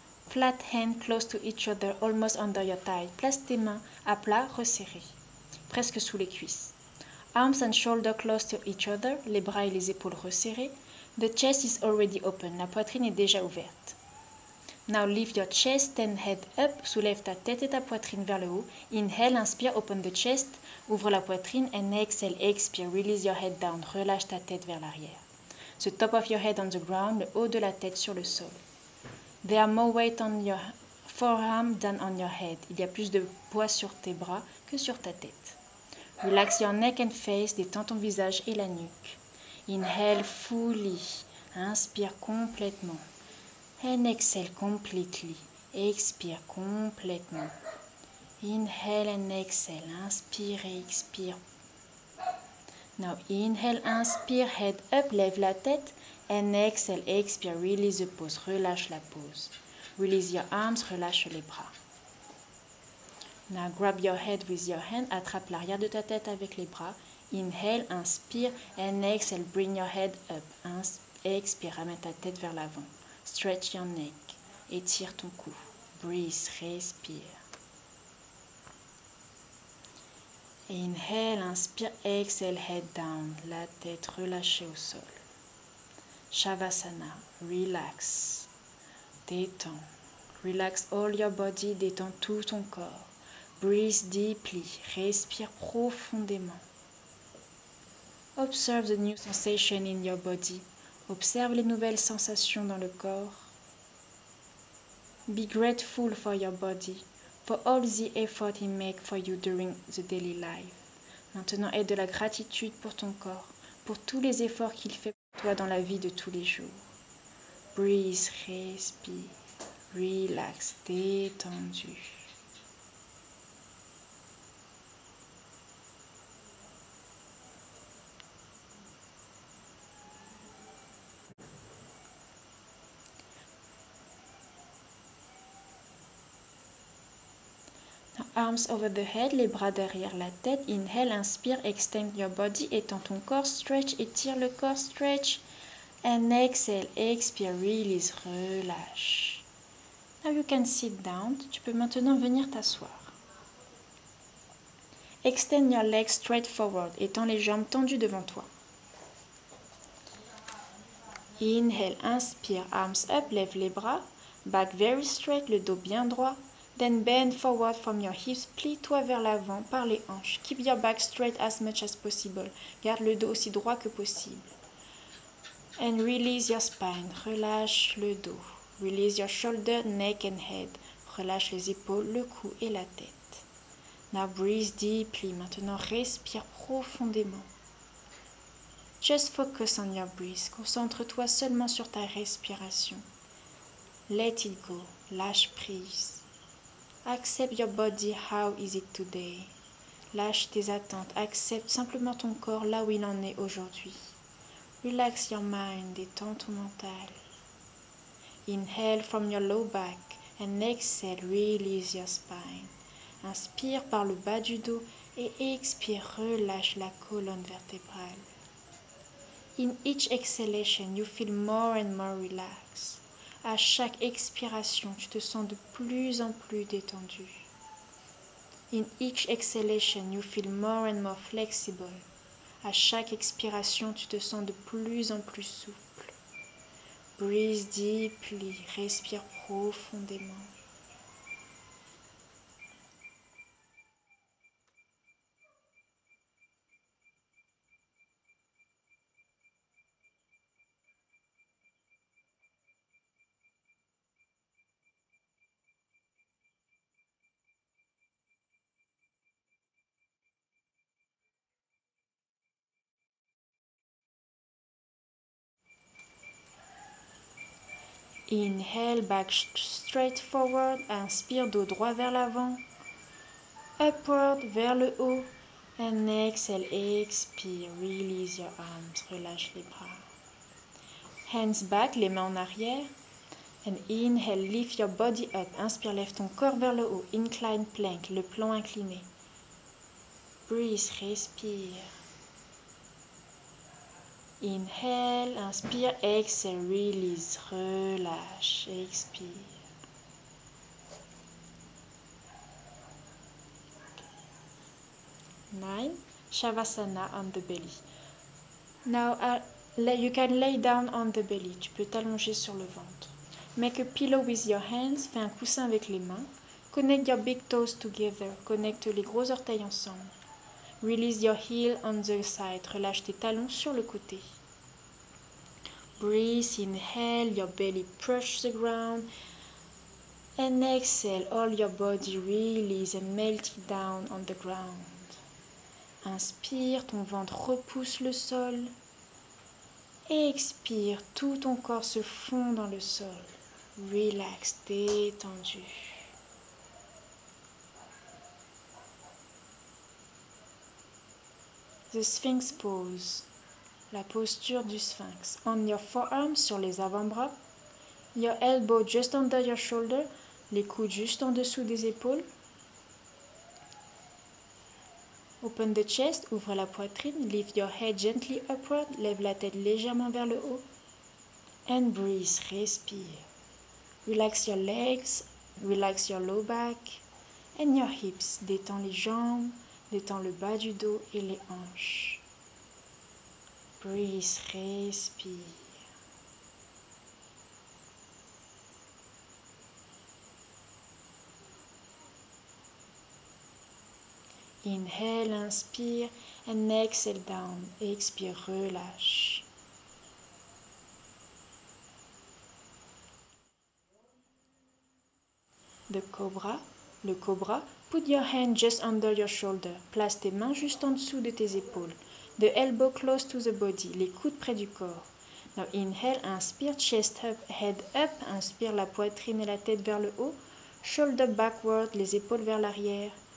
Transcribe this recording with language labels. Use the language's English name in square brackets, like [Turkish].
[English] Flat hand close to each other, almost under your thigh. [French] Place tes mains à plat, resserrées, presque sous les cuisses. [English] Arms and shoulders close to each other, [French] les bras et les épaules resserrés. [English] The chest is already open, [French] la poitrine est déjà ouverte. [English] Now lift your chest and head up, [French] soulève ta tête et ta poitrine vers le haut. [English] Inhale, [French] inspire, [English] open the chest, [French] ouvre la poitrine, [English] and exhale, [French] expire, [English] release your head down, [French] relâche ta tête vers l'arrière. [English] The top of your head on the ground, [French] le haut de la tête sur le sol. [English] There are more weight on your forearm than on your head. [French] Il y a plus de poids sur tes bras que sur ta tête. [English] Relax your neck and face, [French] détends ton visage et la nuque. [English] Inhale fully, [French] inspire complètement. [English] And exhale completely, [French] expire complètement. [English] Inhale and exhale, [French] inspire et expire. [English] Now inhale, [French] inspire, [English] head up, [French] lève la tête. [English] And exhale, [French] expire, [English] release the pose, [French] relâche la pose. [English] Release your arms, [French] relâche les bras. [English] Now grab your head with your hand, [French] attrape l'arrière de ta tête avec les bras. [English] Inhale, inspire, and exhale, bring your head up. [French] Expire, ramène ta tête vers l'avant. [English] Stretch your neck, [French] étire ton cou. [English] Breathe, [French] respire. [English] Inhale, [French] inspire, [English] exhale, head down, [French] la tête relâchée au sol. [English] Shavasana, relax, [French] détends. [English] Relax all your body, [French] détends tout ton corps. [English] Breathe deeply, [French] respire profondément. [English] Observe the new sensation in your body. [French] Observe les nouvelles sensations dans le corps. [English] Be grateful for your body, for all the effort he makes for you during the daily life. [French] Maintenant, aie de la gratitude pour ton corps, pour tous les efforts qu'il fait pour toi dans la vie de tous les jours. [English] Breathe, [French] respire, [English] relax, [French] détendu. [English] Arms over the head, [French] les bras derrière la tête. [English] Inhale, [French] inspire, [English] extend your body, [French] étends ton corps, [English] stretch, [French] étire le corps, stretch. [English] And exhale, [French] expire, [English] release, [French] relâche. [English] Now you can sit down. [French] Tu peux maintenant venir t'asseoir. [English] Extend your legs straight forward, [French] étends les jambes tendues devant toi. [English] Inhale, [French] inspire, [English] arms up, [French] lève les bras. [English] Back very straight, [French] le dos bien droit. [English] Then bend forward from your hips, [French] plie-toi vers l'avant par les hanches. [English] Keep your back straight as much as possible. [French] Garde le dos aussi droit que possible. [English] And release your spine, [French] relâche le dos. [English] Release your shoulder, neck and head. [French] Relâche les épaules, le cou et la tête. [English] Now breathe deeply. [French] Maintenant, respire profondément. [English] Just focus on your breath. [French] Concentre-toi seulement sur ta respiration. [English] Let it go. [French] Lâche prise. [English] Accept your body. How is it today? [French] Lâche tes attentes. Accepte simplement ton corps là où il en est aujourd'hui. [English] Relax your mind. [French] Détends ton mental. [English] Inhale from your low back and exhale. Release your spine. [French] Inspire par le bas du dos et expire. Relâche la colonne vertébrale. [English] In each exhalation, you feel more and more relaxed. [French] À chaque expiration, tu te sens de plus en plus détendu. [English] In each exhalation, you feel more and more flexible. [French] À chaque expiration, tu te sens de plus en plus souple. [English] Breathe deeply, [French] respire profondément. [English] Inhale, back straight forward. [French] Inspire, dos droit vers l'avant. [English] Upward, [French] vers le haut. [English] And exhale, [French] expire. [English] Release your arms. [French] Relâche les bras. [English] Hands back, [French] les mains en arrière. [English] And inhale, lift your body up. [French] Inspire, lève ton corps vers le haut. [English] Incline plank, [French] le plan incliné. [English] Breathe, [French] respire. [English] Inhale, [French] inspire, [English] exhale, release, [French] relâche, expire. [English] Nine, Shavasana on the belly. Now you can lay down on the belly. [French] Tu peux t'allonger sur le ventre. [English] Make a pillow with your hands. [French] Fais un coussin avec les mains. [English] Connect your big toes together. [French] Connecte les gros orteils ensemble. [English] Release your heel on the side. [French] Relâche tes talons sur le côté. [English] Breathe, inhale, your belly brush the ground. And exhale, all your body release and melt it down on the ground. [French] Inspire, ton ventre repousse le sol. Expire, tout ton corps se fond dans le sol. [English] Relax, [French] détendu. [English] The Sphinx pose. [French] La posture du sphinx. [English] On your forearms, [French] sur les avant-bras. [English] Your elbow just under your shoulder. [French] Les coudes juste en dessous des épaules. [English] Open the chest, [French] ouvre la poitrine. [English] Lift your head gently upward. [French] Lève la tête légèrement vers le haut. [English] And breathe, [French] respire. [English] Relax your legs, relax your low back. And your hips. [French] Détends les jambes, détends le bas du dos et les hanches. [English] Breathe, [French] respire. [English] Inhale, [French] inspire, [English] and exhale down. [French] Expire, relâche. [English] The cobra, [French] le cobra. [English] Put your hand just under your shoulder. [French] Place tes mains juste en dessous de tes épaules. [English] The elbow close to the body. [French] Les coudes près du corps. [English] Now inhale, [French] inspire, [English] chest up, head up. [French] Inspire, la poitrine et la tête vers le haut. [English] Shoulder backward, [French] les épaules vers l'arrière.